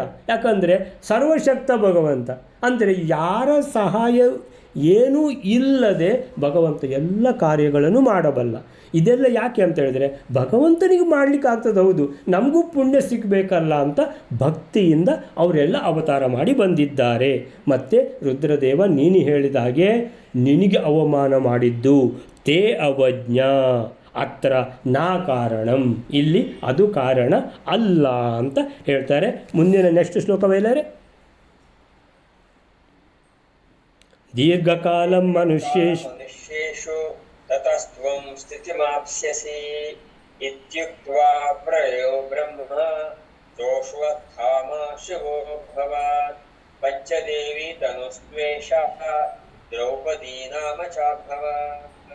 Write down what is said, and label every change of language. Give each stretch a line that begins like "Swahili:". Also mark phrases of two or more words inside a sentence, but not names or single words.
Kannada: ಯಾಕಂದರೆ ಸರ್ವಶಕ್ತ ಭಗವಂತ, ಅಂದರೆ ಯಾರ ಸಹಾಯ ಏನೂ ಇಲ್ಲದೆ ಭಗವಂತ ಎಲ್ಲ ಕಾರ್ಯಗಳನ್ನು ಮಾಡಬಲ್ಲ. ಇದೆಲ್ಲ ಯಾಕೆ ಅಂತ ಹೇಳಿದರೆ ಭಗವಂತನಿಗೆ ಮಾಡಲಿಕ್ಕೆ ಆಗ್ತದೆ, ಹೌದು, ನಮಗೂ ಪುಣ್ಯ ಸಿಗಬೇಕಲ್ಲ ಅಂತ ಭಕ್ತಿಯಿಂದ ಅವರೆಲ್ಲ ಅವತಾರ ಮಾಡಿ ಬಂದಿದ್ದಾರೆ. ಮತ್ತು ರುದ್ರದೇವ, ನೀನು ಹೇಳಿದ ಹಾಗೆ ನಿನಗೆ ಅವಮಾನ ಮಾಡಿದ್ದು
Sanskrit: ತೇ ಅವಜ್ಞ ಅತ್ರ ನಾ ಕಾರಣಂ,
Kannada: ಇಲ್ಲಿ ಅದು ಕಾರಣ ಅಲ್ಲ ಅಂತ ಹೇಳ್ತಾರೆ. ಮುಂದಿನ ನೆಕ್ಸ್ಟ್ ಶ್ಲೋಕವೇಲಾರೆ,
Sanskrit: ದೀರ್ಘಕಾಲಂ ಮನುಷ್ಯೇಷು ತತಸ್ತ್ವಂ ಸ್ಥಿತಿಮಾಪ್ಸ್ಯಸಿ ಇತ್ಯುಕ್ತ್ವಾ ಪ್ರಯೋ ಬ್ರಹ್ಮ ಸೋಶ್ವತ್ಥಾಮ ಶಿವೋ ಭವಾತ್ ಪಂಚದೇವಿ ತನುಸ್ತ್ವೇಷಃ ದ್ರೌಪದಿ ನಾಮ ಚಾಭವಾತ್.